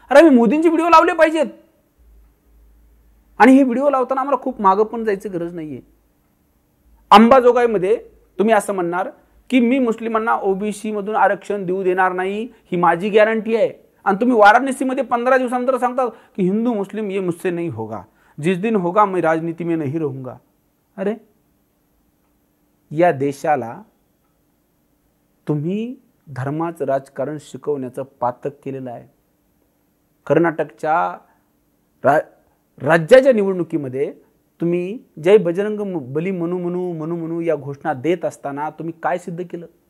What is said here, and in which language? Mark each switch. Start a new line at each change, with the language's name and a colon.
Marathi: अरे आम्ही मोदींचे व्हिडिओ लावले पाहिजेत. आणि हे व्हिडिओ लावताना आम्हाला खूप मागं पण जायची गरज नाहीये. अंबाजोगाईमध्ये तुम्ही असं म्हणणार की मी मुस्लिमांना OBC मधून आरक्षण देऊ देणार नाही, ही माझी गॅरंटी आहे. आणि तुम्ही वाराणसीमध्ये 15 दिवसानंतर सांगता की
Hindi: हिंदू मुस्लिम ये मुझसे नहीं होगा. जिस दिन होगा मैं राजनीति में नहीं रहूंगा.
Marathi: अरे या देशाला तुम्ही धर्माचं राजकारण शिकवण्याचं पातक केलेलं आहे. कर्नाटकच्या राज्याच्या निवडणुकीमध्ये तुम्ही जय बजरंग बली म्हणू या घोषणा देत असताना तुम्ही काय सिद्ध केलं?